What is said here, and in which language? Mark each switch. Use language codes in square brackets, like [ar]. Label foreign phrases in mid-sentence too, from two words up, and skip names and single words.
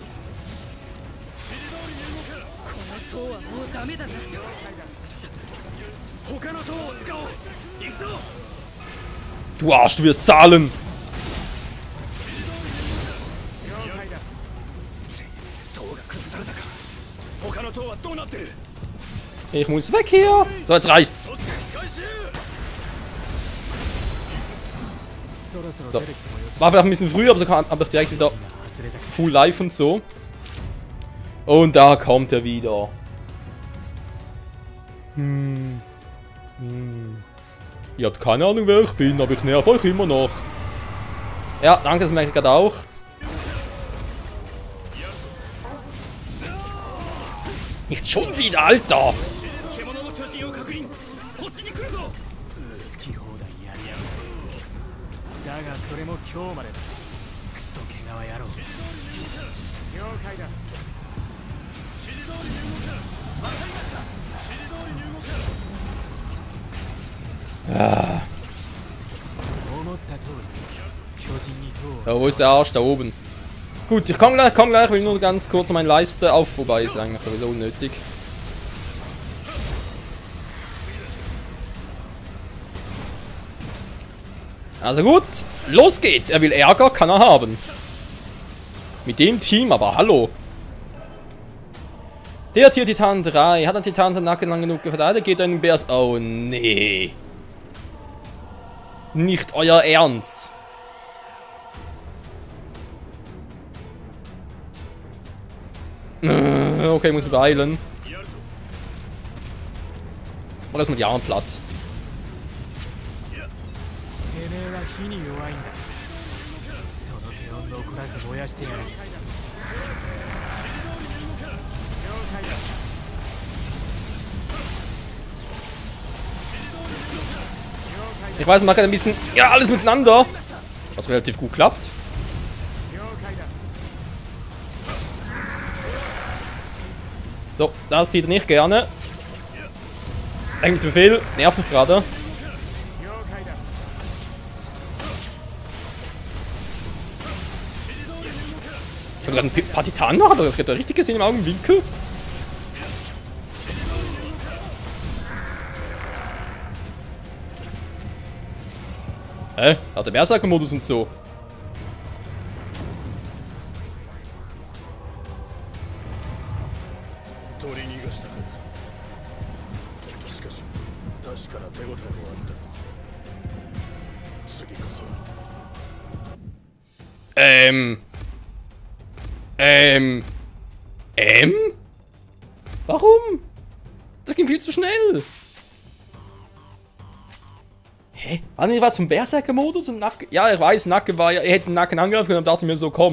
[de] Du Arsch, du wirst zahlen! Ich muss weg hier! So, jetzt reicht's! [ja] そろそろ [de] So. [ja] 出てきてもよさ [de] War vielleicht ein bisschen früh, aber so kam ich direkt wieder [ja] 外れたか [de] full live und so. Und da kommt er wieder. Ihr habt keine Ahnung, wer ich bin, aber ich nerv euch immer noch. Ja, danke, das merke ich gerade auch. Nicht schon wieder, Alter! [ja] 獣の巨人を確認。こっちに来るぞ。好き放題やりやがるだがそれも今日までだクソ毛皮野郎了解だ Ah, 思った通り巨人に塔 [de] ja, wo ist der Arsch? Da oben. Gut, ich komme gleich, will nur ganz kurz meine Leiste auf. Wobei ist eigentlich sowieso unnötig. Also gut, los geht's. Er will Ärger, kann er haben. Mit dem Team, aber hallo. Der Tier-Titan 3 hat ein Titan seinen Nacken lang genug verteidigt, geht einen Bärs. Oh nee. Nicht euer Ernst. Okay, muss ich beeilen. Mach erstmal die Arme platt. [ja] てめえは火に弱いんだその手を残らず燃やしてやる了解だ [de] Ich weiß, man macht ein bisschen, ja, alles miteinander. Was relativ gut klappt. [ja] 了解だ [de] So, das sieht er nicht gerne. Eigentlich mit dem Befehl, nervt mich gerade. [ja] 了解だ [de] Ich habe gerade ein paar Titanen noch, aber das geht da richtig gesehen im Augenwinkel. Hä? Da hat der Berserker-Modus und so. [ja] 取り逃がしたか。しかし確かな手応えもあった。次こそは。 [de] Warum? Das ging viel zu schnell. Hä? War nicht was vom Berserker-Modus und Nacken? Ja, ich weiß, Nacken war ja. Er hätte den Nacken angegriffen und dann dachte ich mir so, komm.